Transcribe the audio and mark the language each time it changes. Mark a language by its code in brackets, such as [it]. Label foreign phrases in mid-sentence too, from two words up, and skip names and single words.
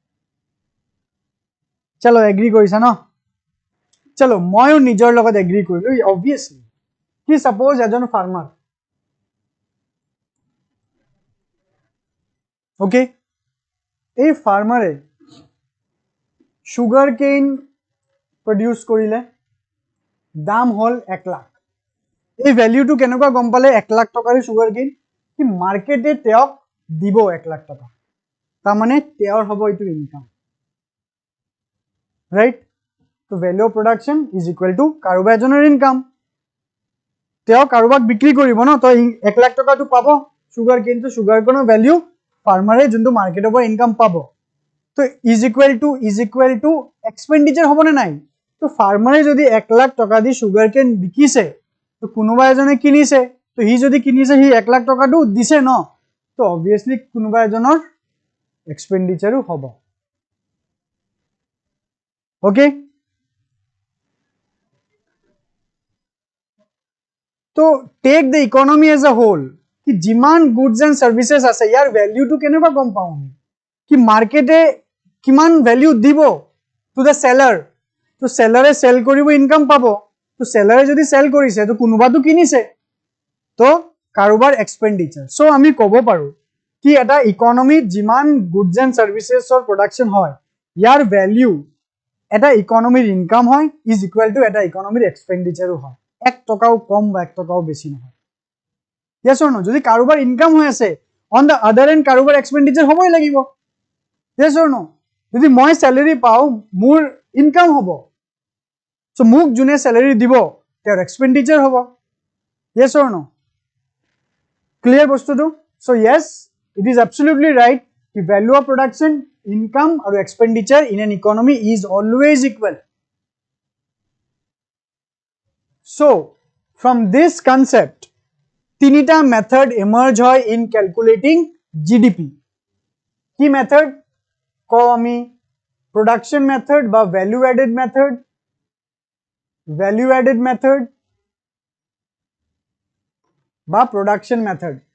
[as] চলো agree কৰিছা ন? চলো ময়ো নিজৰ লগত agree কৰিলো obviously. কি suppose এজন farmer, okay, এই ফাৰ্মাৰে [en] sugar cane produce [as] কৰিলে, দাম হল 1 লাখ. এই ভ্যালুটো কেনেকুৱা গম পালে 1 লাখ টকাৰ [en] sugar cane? [as] কি মার্কেটে তেওঁক দিব 1 লাখ টকা, তাৰ মানে তেওঁৰ হ'ব এইটো ইনকাম, right? [en] So value of production is equal to [as] কাৰোবাৰ এজনৰ ইনকাম, তেওঁ কাৰোবাক বিক্ৰী কৰিব ন, তো 1 লাখ টকাটো পাব [en] sugar cane, [as] তো [en] sugar cane value [as] ফাৰ্মাৰে যোনটো মার্কেটৰ পৰা ইনকাম পাব, তো [en] is equal to expenditure [as] হ'ব নে নাই? তো ফাৰ্মাৰে যদি 1 লাখ টকা দি [en] sugar cane [as] বিকিছে, তো কোনোবা এজনে কিনিছে, তো হি যদি কিনিছে হি 1 লাখ টকাটো দিছে ন, তো obviously কোনোবা এজনৰ এক্সপেন্ডিচাৰও হ'ব. ওকে, তো [en] take the economy as a whole, [as] কি যিমান [en] goods and services [as] আছে ইয়াৰ ভ্যালুটো কেনেবা গম পাওঁ, কি মার্কেটে কিমান ভ্যালু দিব [en] to the seller, [as] তো সেলারে সেল কৰিব ইনকাম পাব, তো সেলারে যদি সেল কৰিছে তো কোনোবাটো কিনিছে, তো কাৰোবাৰ এক্সপেন্ডিচাৰ. সো আমি ক'ব পাৰো কি এটা ইকনমিত যিমান [en] goods and servicesৰ [as] প্ৰডাকশন হয় ইয়াৰ ভ্যালু এটা ইকোনমিৰ ইনকাম হয় [en] is equal to [as] এটা ইকোনমিৰ এক্সপেন্ডিচাৰো হয় 1 টকাও কম বা 1 টকাও বেছি নহয় [en] yes or no [as] যদি কাৰোবাৰ ইনকাম হৈ আছে [en] on the other end [as] কাৰোবাৰ এক্সপেন্ডিচাৰ হ'বই লাগিব [en] yes or no [as] যদি মই স্যালাৰি পাও মোৰ ইনকাম হ'ব সো মোক জুনে স্যালাৰি দিব তেওঁৰ এক্সপেন্ডিচাৰ হ'ব [en] yes or no clear [as] বস্তুটো [en] so yes it is absolutely right the value of production income or expenditure in an economy is always equal so from this concept tinita method emerge hoy in calculating gdp ki method [as] ক'ম আমি [en] production method ba value added method ba production method